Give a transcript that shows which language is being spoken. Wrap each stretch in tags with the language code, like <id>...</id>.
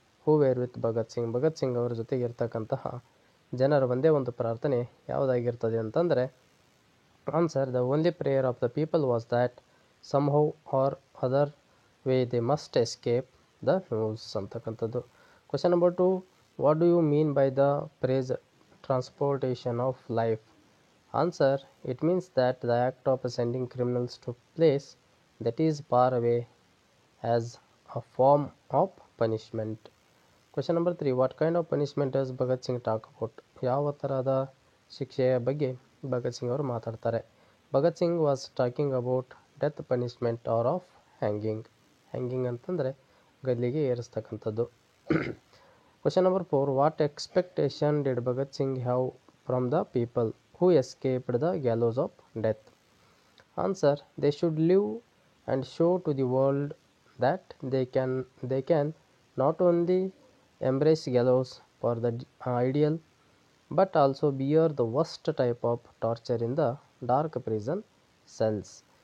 <en>who were with Bhagat Singh</en> <kn>ಅವರ ಜೊತೆಗೆ ಇರ್ತಕ್ಕಂತಹ ಜನರ ಒಂದೇ ಒಂದು ಪ್ರಾರ್ಥನೆ ಯಾವುದಾಗಿರ್ತದೆ ಅಂತಂದರೆ</kn> <en>Answer the only prayer of the people was that somehow or other way they must escape the rules ಅಂತಕ್ಕಂಥದ್ದು. Question number 2, what do you mean by the phrase transportation of life? Answer, it means that the act of sending criminals to place that is far away as a form of punishment. Question number 3, what kind of punishment does Bhagat Singh talk about?</en> <kn>ಯಾವ ಥರದ ಶಿಕ್ಷೆಯ ಬಗ್ಗೆ ಭಗತ್ ಸಿಂಗ್ ಅವರು ಮಾತಾಡ್ತಾರೆ?</kn> <en>Bhagat Singh was talking about death punishment or of hanging.</en> <kn>Hanging ಅಂತಂದರೆ ಗಲ್ಲಿಗೆ ಏರಿಸ್ತಕ್ಕಂಥದ್ದು.</kn> <en>Question number 4, what expectation did Bhagat Singh have from the people who escaped the gallows of death? Answer, they should live and show to the world that they can not only embrace gallows for the ideal but also bear the worst type of torture in the dark prison cells.</en>